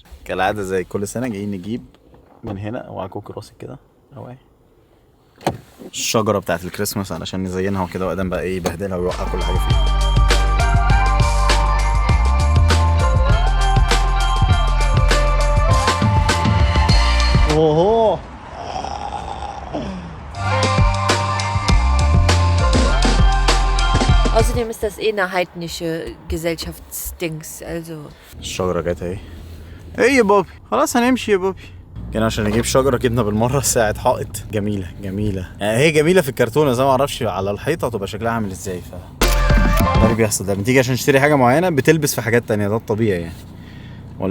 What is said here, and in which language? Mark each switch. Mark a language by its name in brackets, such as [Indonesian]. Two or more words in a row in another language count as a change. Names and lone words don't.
[Arabic] كالعاده زي كل سنه جايين نجيب من هنا، اوعى كوكي راسك كده، اوعى الشجره بتاعت الكريسماس علشان نزينها وكده، وادم بقى ايه يبهدلها ويوقع كل حاجه فيها. اوه [German] Außerdem ist das eh eine heidnische Gesellschaftsdings, also. [Arabic] الشجره جت اهي. ايه يا بابي، خلاص هنمشي يا بابي. كنا عشان نجيب شجره جبنا بالمره ساعه حائط جميله يعني هي جميله في الكرتونه، زي ما اعرفش على الحيطه تبقى شكلها عامل ازاي. ده اللي بيحصل، ده بتيجي عشان تشتري حاجه معينه بتلبس في حاجات تانية، ده الطبيعي يعني.